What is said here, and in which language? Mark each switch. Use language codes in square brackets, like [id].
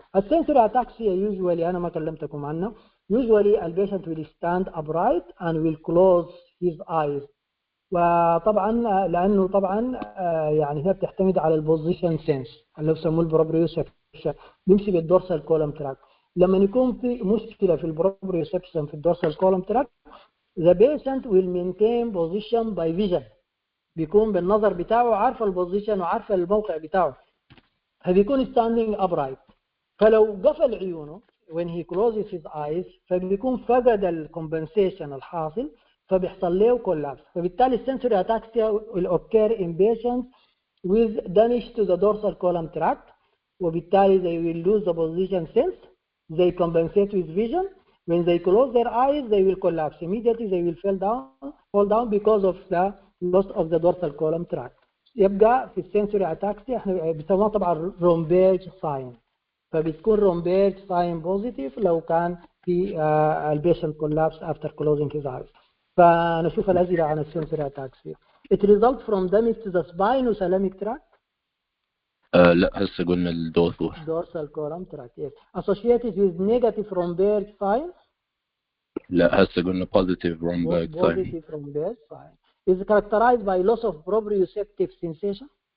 [ar] السنسوري اتاكسيا usually انا ما كلمتكم عنه. [en] Usually the patient will stand upright and will close his eyes. [ar] وطبعا لانه طبعا يعني هي بتعتمد على البوزيشن سنس اللي بيسموه البروبريوسبشن، بيمشي بالدورسال كولم تراك. لما يكون في مشكله في البروبريوسبشن في الدورسال كولم تراك [en] the patient will maintain position by vision. [ar] بيكون بالنظر بتاعه عارف البوزيشن وعارف الموقع بتاعه، فبيكون [en] standing upright. [ar] فلو قفل عيونه [en] when he closes his eyes [ar] فبيكون فقد الكومبنسيشن الحاصل فبيحصل له كولابس. فبالتالي السنسوري اتاكسيا [en] will occur in patients with damage to the dorsal column tract وبالتالي they will lose the position sense, they compensate with vision. When they close their eyes they will collapse immediately, they will fall down because of the loss of the dorsal column tract. [ar] يبقى في السنسوري اتاكسيا احنا بنسموها طبعا رومبيرج ساين، فبتكون رومبيرج ساين بوزيتيف لو كان في البيشنت كولابس [en] after closing his eyes. [ar] فنشوف الأسئلة عن السنسوري اتاكسيا. [en] It results from damage to the spinothalamic tract. [ar] لا هسه قلنا الدورسال. [en] dorsal column tract. Yes. Associated with negative Romberg sign. [ar] لا هسه قلنا [en] positive Romberg sign. Positive Romberg sign. Is characterized by loss of proprioceptive sensation.